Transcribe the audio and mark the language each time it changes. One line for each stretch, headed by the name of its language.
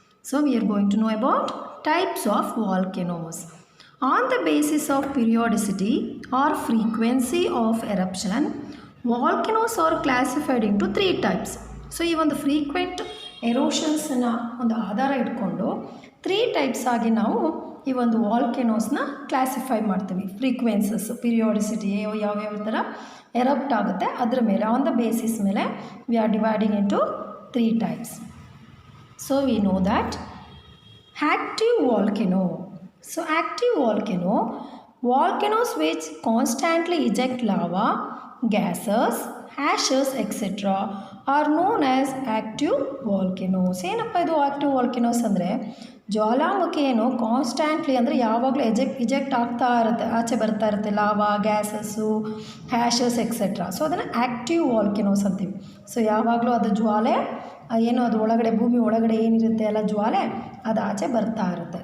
English: So we are going to know about types of volcanoes. On the basis of periodicity or frequency of eruption, volcanoes are classified into 3 types.
Kannada: So ಈ ಒಂದು frequent ಎರೋಷನ್ಸನ್ನು ಒಂದು ಆಧಾರ ಇಟ್ಕೊಂಡು 3 types ಆಗಿ ನಾವು ಈ ಒಂದು ವಾಲ್ಕೆನೋಸ್ನ classify ಮಾಡ್ತೀವಿ.
English: frequencies, periodicity
Kannada: ಯಾವ್ಯಾವ ಥರ
English: erupt
Kannada: ಆಗುತ್ತೆ ಅದರ ಮೇಲೆ
English: On the basis ಮೇಲೆ we are dividing into 3 types. So we know that active volcano. So active volcano, volcanoes which constantly eject lava, gases, ashes etc. are known as active volcanoes.
Kannada: ಏನಪ್ಪ ಇದು active volcanoes ಅಂದರೆ ಜ್ವಾಲಾಮುಖಿ ಏನು ಕಾನ್ಸ್ಟ್ಯಾಂಟ್ಲಿ ಅಂದರೆ ಯಾವಾಗಲೂ ಇಜೆಕ್ಟ್ ಆಗ್ತಾ ಇರುತ್ತೆ, ಆಚೆ ಬರ್ತಾ ಇರುತ್ತೆ ಲಾವಾ, ಗ್ಯಾಸಸ್ಸು, ಹ್ಯಾಷಸ್ ಎಕ್ಸೆಟ್ರಾ. ಸೊ ಅದನ್ನು ಆ್ಯಕ್ಟಿವ್ ವಾಲ್ಕೆನೋಸ್ ಅಂತೀವಿ. ಸೊ ಯಾವಾಗಲೂ ಅದು ಜ್ವಾಲೆ ಏನು ಅದು ಒಳಗಡೆ ಭೂಮಿ ಒಳಗಡೆ ಏನಿರುತ್ತೆ ಅಲ್ಲ ಜ್ವಾಲೆ ಅದು ಆಚೆ ಬರ್ತಾ ಇರುತ್ತೆ.